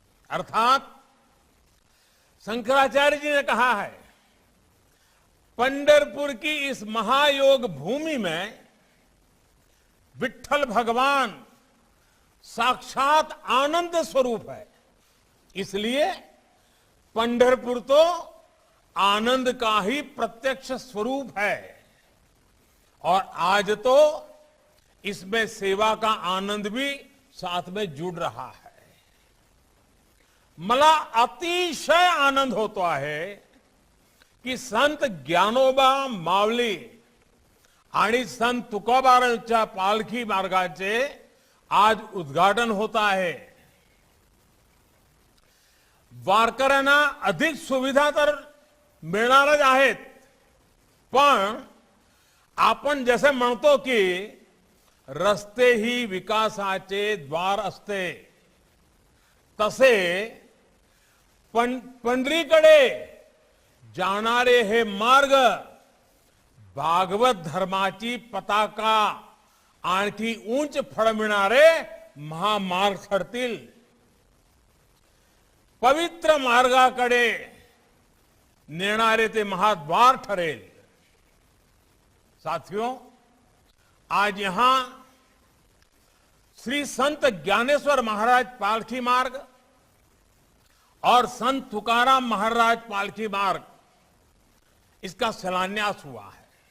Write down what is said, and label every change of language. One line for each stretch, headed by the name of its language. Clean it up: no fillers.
Hindi: अर्थात शंकराचार्य जी ने कहा है, पंढरपुर की इस महायोग भूमि में विट्ठल भगवान साक्षात आनंद स्वरूप है, इसलिए पंढरपुर तो आनंद का ही प्रत्यक्ष स्वरूप है और आज तो इसमें सेवा का आनंद भी साथ में जुड़ रहा है।
Marathi: मला अतिशय आनंद होता है की संत ज्ञानोबा माऊली आणि संत तुकोबारांच्या पालखी मार्गाचे आज उद्घाटन होता है। वारकऱ्यांना अधिक सुविधा तर मिळणारच आहेत, पण आपण जसे म्हणतो की रस्ते ही विकासाचे द्वार असते, तसे पंढरीकडे जाणारे हे मार्ग भागवत धर्माची पताका आणखी उंच फडविणारे महामार्ग ठरतील। पवित्र मार्गाकडे नेणारे ते महाद्वार ठरेल।
Hindi: साथियों, आज यहां श्री संत ज्ञानेश्वर महाराज पालखी मार्ग और संत तुकाराम महाराज पालखी मार्ग, इसका शिलान्यास हुआ है।